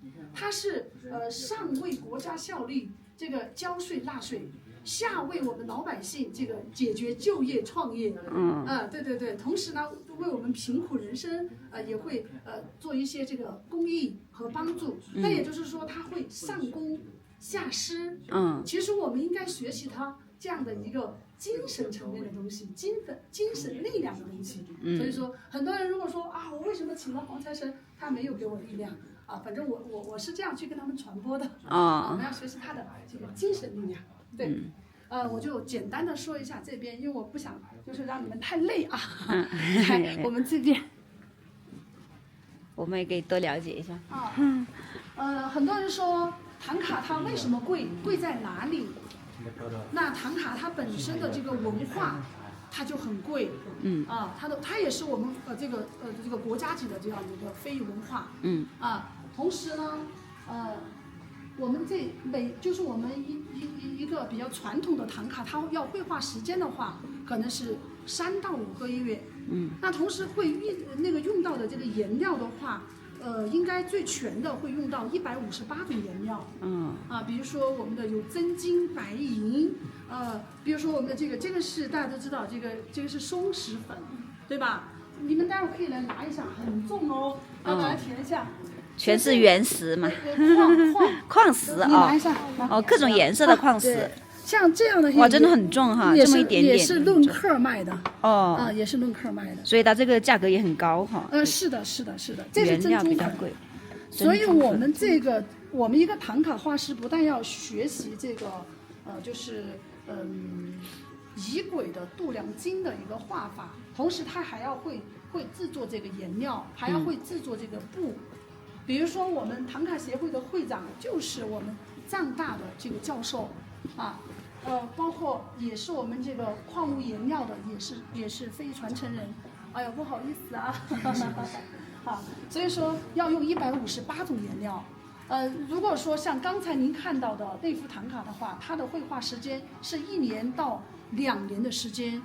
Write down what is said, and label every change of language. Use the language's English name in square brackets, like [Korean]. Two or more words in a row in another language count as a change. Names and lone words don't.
[Chinese] 他是上為國家效力，這個交稅納稅，下為我們老百姓這個解決就業創業。對。同時呢，為我們貧苦人生也會做一些這個公益和幫助。那也就是說，他會上供下詩。嗯，其實我們應該學習他這樣的一個精神層面的東西，精神力量的東西。所以說，很多人如果說啊，我為什麼請了黄财神，他沒有給我力量啊？反正我是這樣去跟他們傳播的。我們要學習他的這个精神力量。对。我就簡單的說一下這邊，因為我不想就是讓你們太累啊。我們這邊，我們也可以多了解一下。很多人說唐卡它為什麼貴？貴在哪裡？那唐卡它本身的這個文化，它就很貴。它也是我們這個國家級的這樣一個非遺文化。同時呢，我們就是我們一個比較傳統的唐卡，它要繪畫時間的話，可能是3到5個月。那同時會用到的這個顏料的話，應該最全的會用到158種顏料。比如說我們的有真金白銀，比如說我們的這個是大家都知道，這個是松石粉，對吧？你們待會兒可以來拿一下，很重哦，要把它填一下。全是原石嘛，礦石各種顏色的礦石，像這樣的哇，真的很重哈，這麼一點點，也是論克賣的也是論克賣的，所以它這個價格也很高哈。是的，這是珍珠粉，所以我們一個唐卡畫師不但要學習這個就是儀軌的度量經的一個畫法，同時他還要會制作這個顏料，還要會制作這個布。比如說，我們唐卡協會的會長就是我們藏大的這個教授，包括也是我們這個礦物顏料的，也是非傳承人。哎呀，不好意思啊，所以說要用158種顏料。如果說像剛才您看到的那幅唐卡的話，它的繪畫時間是1年到2年的時間。